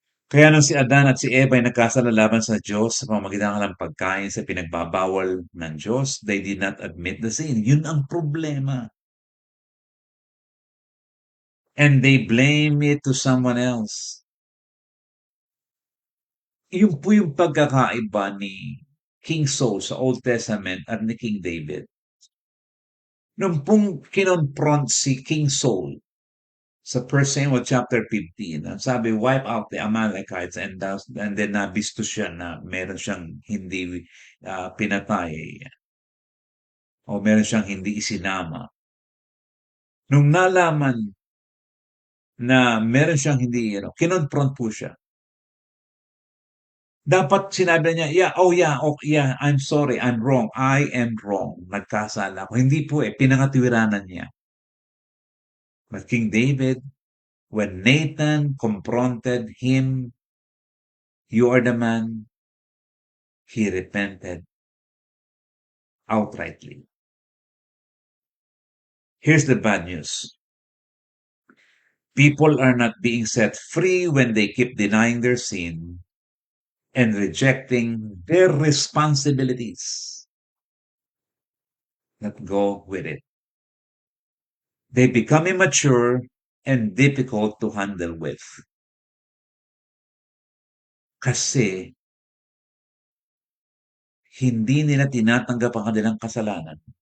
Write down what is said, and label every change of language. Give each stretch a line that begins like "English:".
Filipino: Kaya nung si Adan at si Eva ay nagkasala laban sa Diyos sa pamamagitan ng pagkain sa pinagbabawal ng Diyos,
English: they did not admit the sin.
Filipino: Yun ang problema.
English: And they blame it to someone else.
Filipino: Yun po yung pagkakaiba ni King Saul sa Old Testament at ni King David. Nung pong kinonfront si King Saul sa 1 Samuel chapter 15, ang sabi,
English: wipe out the Amalekites
Filipino: and then nabisto siya na meron siyang hindi pinatay o meron siyang hindi isinama. Nung nalaman na meron siyang hindi kinonfront po siya. Dapat sinabi niya,
English: "Yeah, oh yeah, oh yeah, I'm sorry, I'm wrong. I am wrong.
Filipino: Nagkasala ako." Hindi po pinangatwiranan niya.
English: But King David, when Nathan confronted him, "You are the man," he repented outrightly. Here's the bad news. People are not being set free when they keep denying their sin and rejecting their responsibilities. Let go with it. They become immature and difficult to handle with.
Filipino: Kasi hindi nila tinatanggap ang kanilang kasalanan.